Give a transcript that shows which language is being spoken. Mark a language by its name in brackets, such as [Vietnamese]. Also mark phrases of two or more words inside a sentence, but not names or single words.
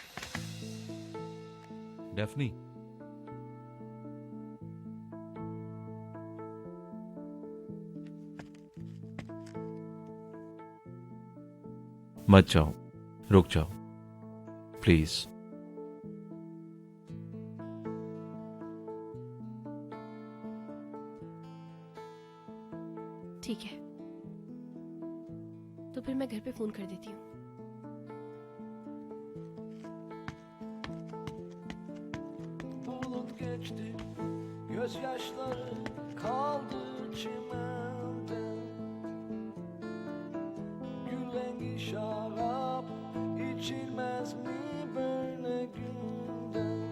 [Hindi] डेफनी, मत जाओ, रुक जाओ प्लीज। ठीक है, तो फिर मैं घर पे फोन कर देती हूँ। [Turkish] Bulup geçti, gözyaşları kaldı çimende. Gül rengi şarap içilmez mi böyle günde?